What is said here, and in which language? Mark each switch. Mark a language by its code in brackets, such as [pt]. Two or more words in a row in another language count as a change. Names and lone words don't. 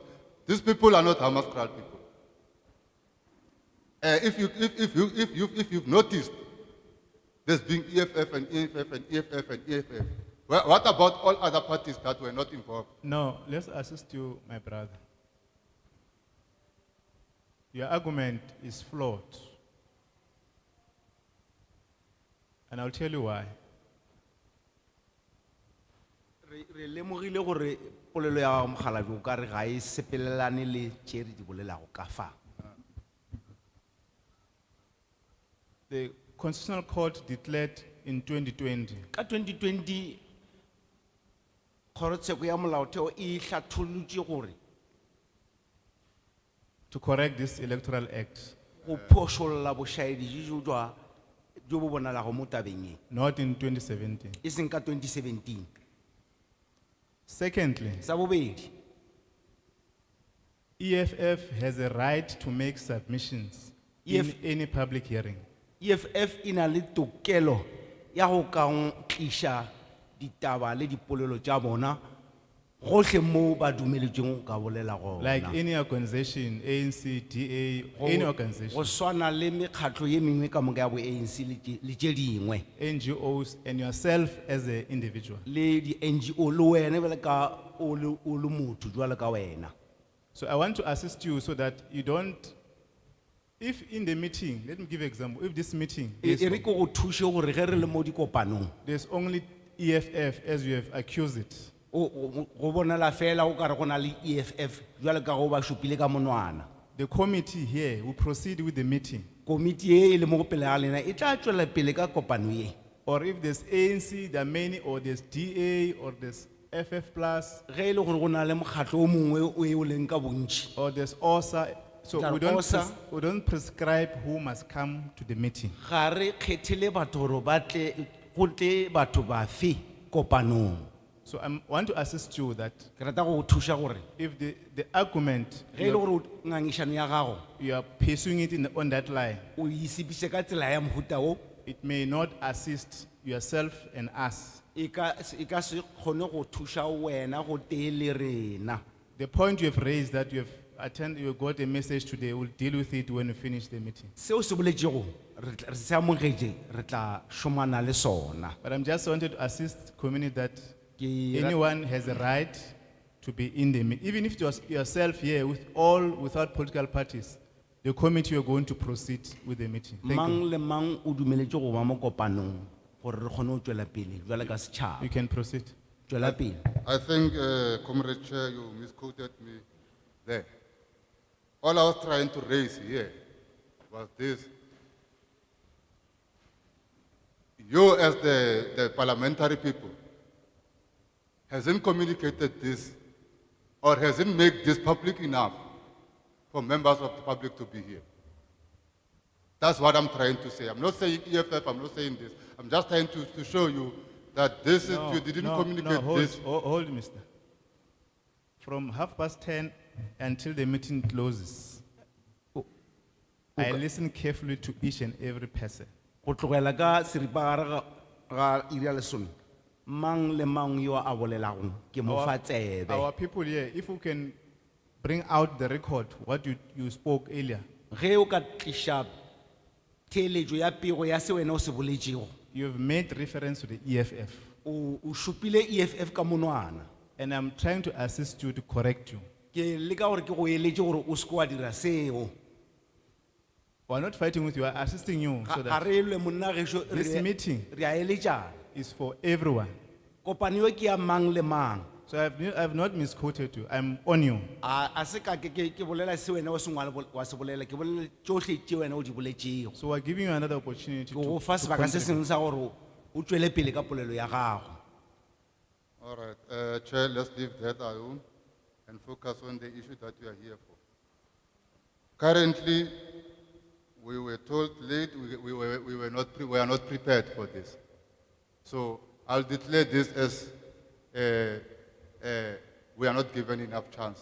[en] These people are not Hammanskral people. If you've noticed, there's been EFF and EFF and EFF and EFF. What about all other parties that were not involved? No, let's assist you, my brother. Your argument is flawed. And I'll tell you why. [nso] Re lemogile gore polelo ya Mokgalabje o ka re ga e sepelelane le tše re di bolelago ka fa. [en] The Constitutional Court declared in 2020 [nso] Ka 2020 Kgorotsheko ya Molaotheo e hlathollotše gore [en] to correct this Electoral Act, [nso] go phošolla bošaedi jo bo bonalago mo tabeng e. [en] not in 2017. [nso] E seng ka 2017. [en] Secondly, [nso] Sa bobedi, [en] EFF has a right to make submissions in any public hearing. [nso] EFF ina le tokelo ya go ka tliša ditaba le dipolelo tša bona gohle mo ba dumeletšweng ka bolela gona. [en] Like any organization, ANC, DA, any organization. [nso] Go swana le mekgatlo ye mengwe ka moka ya bo ANC le tše dingwe. [en] NGOs and yourself as an individual. [nso] Le di NGO le wena bjale ka o le motho jwale ka wena. [en] So I want to assist you so that you don't, if in the meeting, let me give an example, if this meeting, [nso] E re ke go thuše gore ge re le mo dikopanong [en] there's only EFF as you have accused it. [nso] go bonala fela o ka re go na le EFF jwale ka go ba šupile ka monwana. [en] The committee here will proceed with the meeting. [nso] Komiti e le mo go pele ga lena e tla tšwela pele ka kopano ye. [en] Or if there's ANC, there are many, or there's DA, or there's FF plus, [nso] Ge e le gore go na le mokgatlo o mongwe o e o leng ka bontši. [en] or there's OSA. So There we are don't, OSA. we don't prescribe who must come to the meeting. [nso] Ga re kgethele batho gore ba tle go tle batho ba fe kopanong. [en] So I want to assist you that [nso] Ke rata go go thuša gore [en] if the argument, [nso] ge e le gore ngangišano ya gago [en] you are pursuing it on that line, [nso] o isipiše ka tsela ya mohuta o, [en] it may not assist yourself and us. [nso] e ka se kgone go thuša wena go tee le rena. [en] The point you have raised that you got a message today, we'll deal with it when we finish the meeting. [nso] Seo se boletšego re se amogetše re tla šomana le sona. [en] But I'm just wanted to assist community that [nso] Ke [en] anyone has a right to be in the meeting. Even if it was yourself here without political parties, the committee are going to proceed with the meeting. Thank [nso] mang [en] you. [nso] le mang o dumeletše go ba mo kopanong gore re kgone go tšwela pele jwale ka setšhaba. [en] You can proceed. [nso] Tšwela pele. [en] I think, Comrade Chair, you misquoted me there. All I was trying to raise here was this. You as the parliamentary people hasn't communicated this or hasn't made this public enough for members of the public to be here. That's what I'm trying to say. I'm not saying EFF, I'm not saying this. I'm just trying to show you that this is, you didn't communicate this. Hold, mister. From 10:30 until the meeting closes, I listen carefully to each and every person. [nso] Go tlogela ka seripa ga iri ya lesome, mang le mang yo a bolelago ke mo fa tsebe. [en] Our people here, if we can bring out the record, what you spoke earlier. [nso] Ge o ka tlisha theeletšo ya pego ya se wena o se boletšego, [en] You've made reference to the EFF. [nso] o šupile EFF ka monwana. [en] And I'm trying to assist you to correct you. [nso] Ke leka gore ke go eletše gore o se ke wa dira seo. [en] We're not fighting with you, we're assisting you so [nso] Ga [en] that [nso] re lwe monna gešo, [en] this meeting [nso] re a eletšana. [en] is for everyone. [nso] Kopano yo ke ya mang le mang. [en] So I've not misquoted you, I'm on you. [nso] A se ka ke bolela se wena o se ngwala wa se bolela, ke bolela tšohle tše wena o di boletšego. [en] So we're giving you another opportunity [nso] Ke go fa sebaka se sengwe sa gore o tšwele pele ka polelo ya gago. [en] All right, Chair, let's leave that alone and focus on the issue that we are here for. Currently, we were told late, we were not prepared for this. So I'll declare this as we are not given enough chance.